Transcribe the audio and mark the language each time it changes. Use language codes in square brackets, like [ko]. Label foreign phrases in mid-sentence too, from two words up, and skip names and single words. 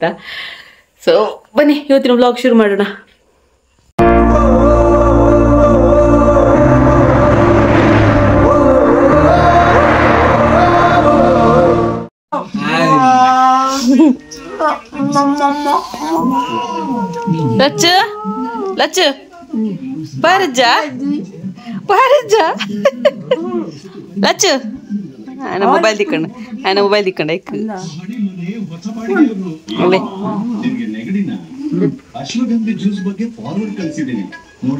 [kn] ಸೊ ಬನ್ನಿ ಇವತ್ತಿನ ವ್ಲಾಗ್ ಶುರು ಮಾಡೋಣ. ಲಚ್ಚು ಲಚ್ಚು ಪಾರಜ್ಜ ಲಚ್ಚು [te] ఆయన మొబైల్ తిక్కండి, ఆయన మొబైల్ తిక్కండి. [kn] ಅಶ್ವಗಂಧಿ ಜ್ಯೂಸ್ ಬಗ್ಗೆ ಫಾರ್ವರ್ಡ್ ಕಳಿಸಿದ್ದೀನಿ ನೋಡು.